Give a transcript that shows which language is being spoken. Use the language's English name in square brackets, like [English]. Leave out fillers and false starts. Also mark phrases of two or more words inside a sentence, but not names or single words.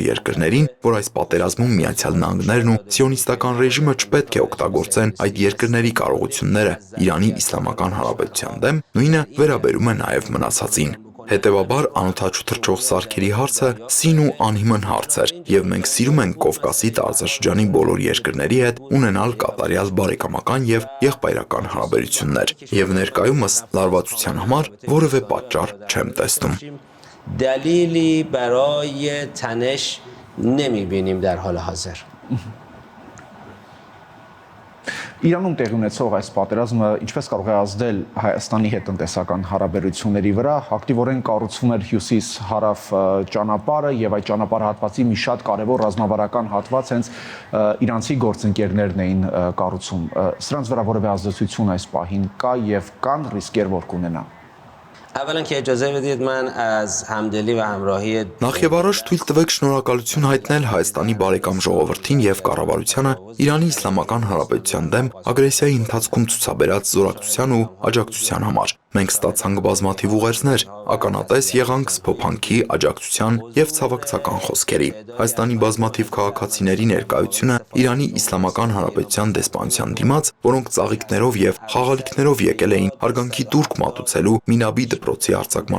[Armenian] երկրներին, որ այս պատերազմում Միացյալ Նահանգներն ու սիոնիստական ռեժիմը չպետք է օգտագործեն այդ երկրների կարողությունները Իրանի Իսլամական Հանրապետության դեմ, նույնը վերաբերում է նաև մնացածին։ Հետևաբար անօդաչու թռչող սարքերի հարցը սին ու անհիմն հարց էր, եւ մենք սիրում ենք Կովկասի տարածաշրջանի բոլոր երկրների հետ ունենալ կատարյալ բարեկամական եւ եղբայրական հարաբերություններ, եւ ներկայումս լարվածության համար որևէ պատճառ չեմ տեսնում։ [Persian] دلیلی برای تنش نمی‌بینیم در حال حاضر. [Armenian] Իրանում տեղի ունեցող այս պատերազմը ինչպես կարող է ազդել Հայաստանի հետ տնտեսական հարաբերությունների վրա, ակտիվորեն կառուցվում էր հյուսիս-հարավ ճանապարհը եւ այդ ճանապարհատվածի մի շատ կարեւոր ռազմավարական հատված հենց իրանցի գործընկերներն էին կառուցում։ Սրանց վրա որևէ ազդեցություն այս պահին կա եւ կան ռիսկեր, որ կունենան։ [Persian] اولا که اجازه بدید من از همدلی و همراهی [Armenian] Նախ եւ առաջ թույլ տվեք շնորհակալություն հայտնել Հայաստանի բարեկամ ժողովրդին եւ կառավարությանը Իրանի Իսլամական Հանրապետության դեմ ագրեսիայի ընթացքում ցուցաբերած զորակցության ու աջակցության համար։ Մենք ստացանք բազմաթիվ ուղերձներ, ականատես եղանք սփոփանքի, աջակցության եւ ցավակցական խոսքերի։ Հայաստանի բազմաթիվ քաղաքացիների ներկայությունը Իրանի Իսլամական Հանրապետության դեսպանության դիմաց, որոնք ծաղիկներով եւ խաղալիքներով եկել էին հարգանքի տուրք մատուցելու Մինաբի դպրոցի արձակման